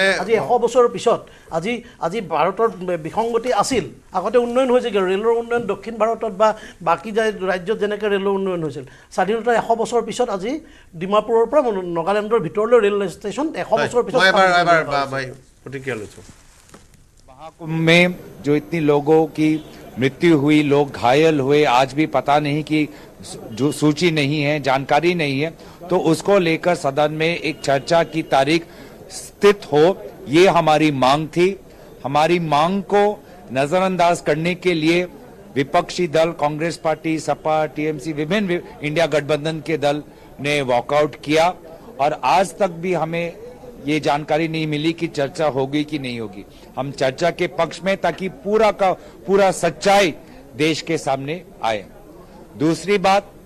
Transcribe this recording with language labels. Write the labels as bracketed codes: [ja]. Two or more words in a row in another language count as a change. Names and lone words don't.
[as] আজি 100 বছৰৰ পিছত আজি ভাৰতৰ বিসংগতি আছিল আগতে উন্নয়ন হৈছে ৰেলৰ উন্নয়ন দক্ষিণ ভাৰতত বা বাকি ৰাজ্যত যেনেকৈ ৰেলৰ উন্নয়ন হৈছিল স্বাধীনতাৰ 100 বছৰ পিছত আজি ডিমাপুৰৰ পৰা নাগালেণ্ডৰ ভিতৰলৈ ৰেল ষ্টেচন 100 বছৰ পিছত এবাৰ ভাই প্ৰতিক্ৰিয়া লৈছোঁ [hi] महाकुंभ में जो इतनी लोगों की मृत्यु हुई लोग घायल हुए आज भी पता नहीं कि जो सूची नहीं है जानकारी नहीं है तो उसको लेकर सदन में एक चर्चा की तारीख स्थित हो ये हमारी मांग थी हमारी मांग को नजरअंदाज करने के लिए विपक्षी दल कांग्रेस पार्टी सपा TMC विभिन्न इंडिया गठबंधन के दल ने वॉकआउट किया और आज तक भी हमें ये जानकारी नहीं मिली कि चर्चा होगी कि नहीं होगी हम चर्चा के पक्ष में ताकि पूरा का पूरा सच्चाई देश के सामने आए दूसरी बात